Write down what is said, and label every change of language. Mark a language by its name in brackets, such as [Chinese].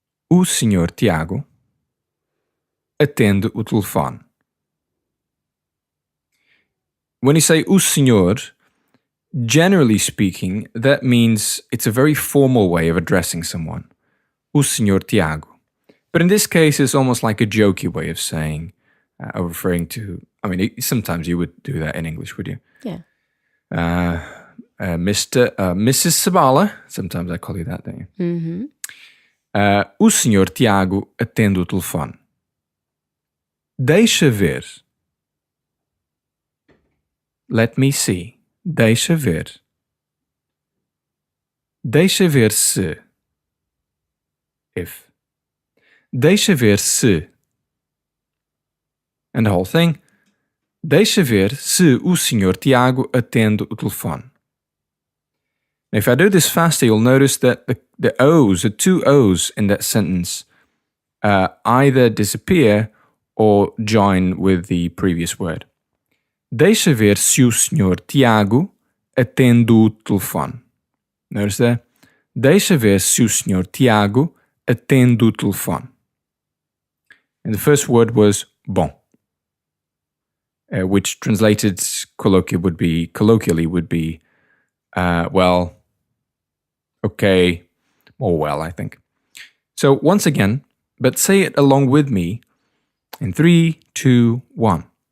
[Portuguese] O senhor Tiago attende o telefone. [English] When you say o senhor, generally speaking, that means it's a very formal way of addressing someone. O senhor Tiago. But in this case, it's almost like a jokey way of saying, referring to, sometimes you would do that in English, would you? Yeah. Mrs. Sabala, sometimes I call you that, don't you? Mm-hmm. [Portuguese] O senhor Tiago atende o telefone. Deixa ver. [English] Let me see. [Portuguese] Deixa ver. Deixa ver se. If. Deixa ver se. [English] And the whole thing. [Portuguese] Deixa ver se o senhor Tiago atende o telefone. [English] Now, if I do this faster, you'll notice that the O's, the two O's in that sentence, either disappear or join with the previous word. [Portuguese] Deixa ver se o senhor Tiago atende o telefone. [English] Notice that? [Portuguese] Deixa ver se o senhor Tiago atende o telefone. [English] And the first word was bom, which translated colloquially would be, well, okay, or well, I think. So once again, but say it along with me in 3, 2, 1.